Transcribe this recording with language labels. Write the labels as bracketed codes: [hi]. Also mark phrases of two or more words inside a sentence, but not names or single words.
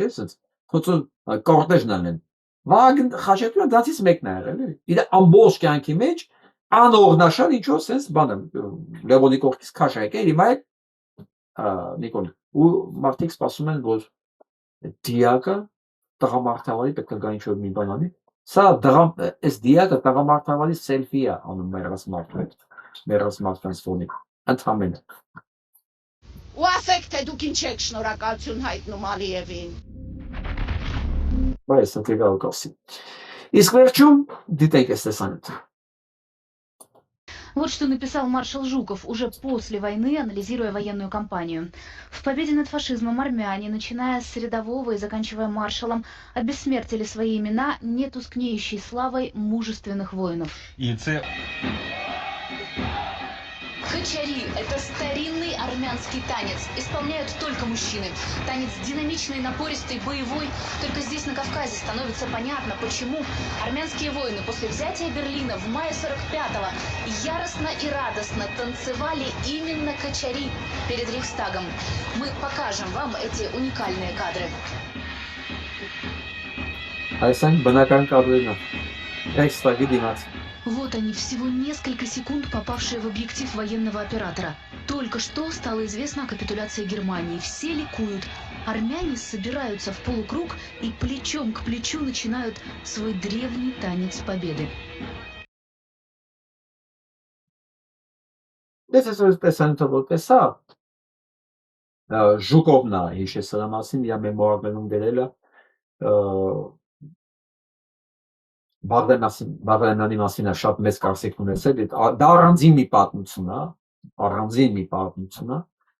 [hy] չէ՞, ասենց փոցը կորտեժն են։ Վագն Խաչատուրյանը դրանից մեկն է եղել, էլի։ Իր ամբողջ կյանքի մեջ անօրնաշար ինչու ասենց բանը Լևոնի կողքից քաշ է եկել, հիմա Նիկոլ ու մարդիկ սպասում են, որ դիակը տղամարդավարի պետք է գա ինչ-որ մի բան անի։ Սա այս դիակը տղամարդավարի սելֆի է անում մեռած մարդու հետ, մեռած մարդկանց ֆոնի, ընդհանրապես։ Ու ասեք, թե դուք ինչ եք շնորհակալություն հայտնում Ալիևին։ Բայց դա գալ կասի։ Իսկ վերջում դիտեք այս տեսանյութը։ [ru] Вот что написал маршал Жуков уже после войны, анализируя военную кампанию. В победе над фашизмом армяне, начиная с рядового и заканчивая маршалом, обессмертили свои имена нетускнеющей славой мужественных воинов. Качари – это старинный армянский танец. Исполняют только мужчины. Танец динамичный, напористый, боевой. Только здесь, на Кавказе, становится понятно, почему армянские воины после взятия Берлина в мае 45-го яростно и радостно танцевали именно качари перед Рейхстагом. Мы покажем вам эти уникальные кадры. [hy] Այսինքն բնական կադրերն են։ Ռեյխստագի դիմաց։ [ru] Вот они, всего несколько секунд попавшие в объектив военного оператора. Только что стало известно о капитуляции Германии. Все ликуют. Армяне собираются в полукруг и плечом к плечу начинают свой древний танец победы. [hy] Դες այս տեսանյութը որպես է Ժուկովն է հիշել սրա մասին, իր մեմուարներում գրել է Բաղդամյանի մասին է շատ մեծ կարծիք ունեցել, դա առանձին մի պատմություն է, առանձին մի պատմություն է։